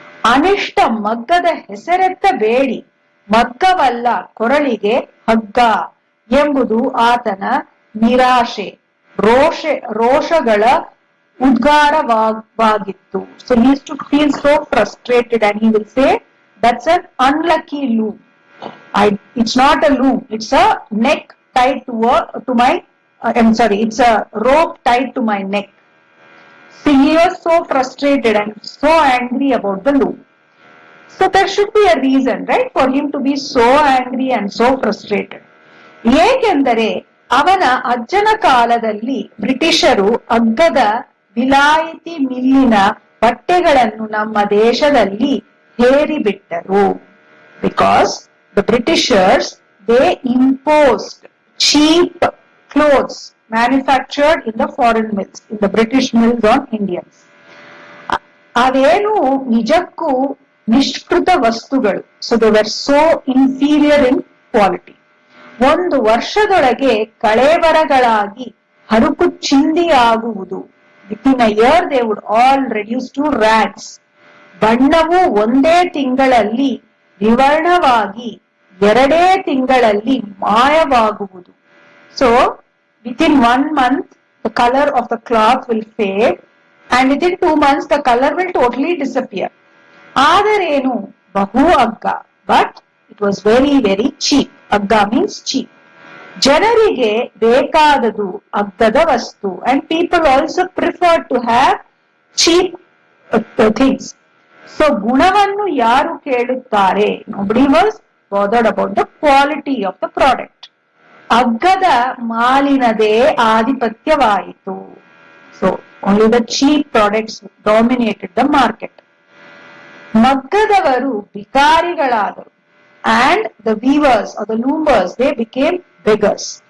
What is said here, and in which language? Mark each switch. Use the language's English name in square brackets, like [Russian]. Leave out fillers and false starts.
[Kannada] ಅನಿಷ್ಟ ಮಗ್ಗದ ಹೆಸರೆತ್ತ ಬೇಡಿ, ಮಗ್ಗವಲ್ಲ ಕೊರಳಿಗೆ ಹಗ್ಗ ಎಂಬುದು ಆತನ ನಿರಾಶೆ, ರೋಷಗಳ ಉದ್ಗಾರವಾಗಿತ್ತು. [English] So he used to feel so frustrated and he will say, that's an unlucky loom. It's not a loom, it's a neck tied to my it's a rope tied to my neck. So he was so frustrated and so angry about the loom. So there should be a reason, right, for him to be so angry and so frustrated. [Kannada] ಏಕೆಂದರೆ ಅವನ ಅಜ್ಜನ ಕಾಲದಲ್ಲಿ ಬ್ರಿಟಿಷರು ಅಗ್ಗದ ವಿಲಾಯಿತಿ ಮಿಲ್ಲಿನ ಬಟ್ಟೆಗಳನ್ನು ನಮ್ಮ ದೇಶದಲ್ಲಿ ಹೇರಿಬಿಟ್ಟರು. [English] Because the Britishers, they imposed cheap clothes manufactured in the foreign mills, in the British mills on Indians. [Kannada] ಅವೇನು ನಿಜಕ್ಕೂ ನಿಷ್ಕೃತ ವಸ್ತುಗಳು. [English] So they were so inferior in quality. [Kannada] ಒಂದು ವರ್ಷದೊಳಗೆ ಕಳೇಬರಗಳಾಗಿ ಹರುಕು ಚಿಂದಿಯಾಗುವುದು. [English] Within a year they would all reduce to rags. [Kannada] ಬಣ್ಣವು ಒಂದೇ ತಿಂಗಳಲ್ಲಿ ವಿವರ್ಣವಾಗಿ ಎರಡೇ ತಿಂಗಳಲ್ಲಿ ಮಾಯವಾಗುವುದು. [English] So within 1 month the color of the cloth will fade and within 2 months the color will totally disappear. [Kannada] ಆದರೇನು ಬಹು ಅಗ್ಗ, [English] but it was very, very cheap. Agga means cheap. [Kannada] ಜನರಿಗೆ ಬೇಕಾದದು ಅಗ್ಗದ ವಸ್ತು [English] and people also prefer to have cheap things. [Kannada] So ಗುಣವನ್ನು ಯಾರು ಕೇಳುತ್ತಾರೆ? [English] Nobody was bothered about the quality of the product. [Kannada] ಅಗ್ಗದ ಮಾಲಿನದೇ ಆಧಿಪತ್ಯವಾಯಿತು. [English] So only the cheap products dominated the market. [Kannada] ಮಗ್ಗದವರು ಭಿಕಾರಿಗಳಾದರು [English] and the weavers or the loomers, they became beggars.